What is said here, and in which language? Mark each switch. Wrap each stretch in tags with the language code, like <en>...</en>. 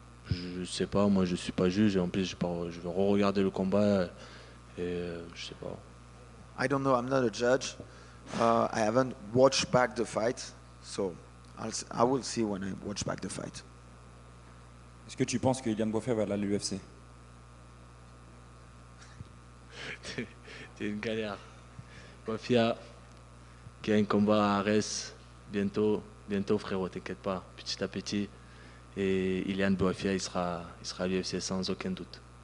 <fr>Je sais pas, moi je suis pas juge et en plus je vais re-regarder le combat et je sais pas.</fr> <en>I don't know, I'm not a judge. I haven't watched back the fight, so I will see when I watch back the fight.</en> <fr>Est-ce que tu penses que Ilian Boiffer va aller à l'UFC? C'est une galère. Mafia qui a un combat à Arès bientôt frérot, t'inquiète pas, petit à petit. Et Ilian Boiffer, il sera à l'UFC sans aucun doute.</fr>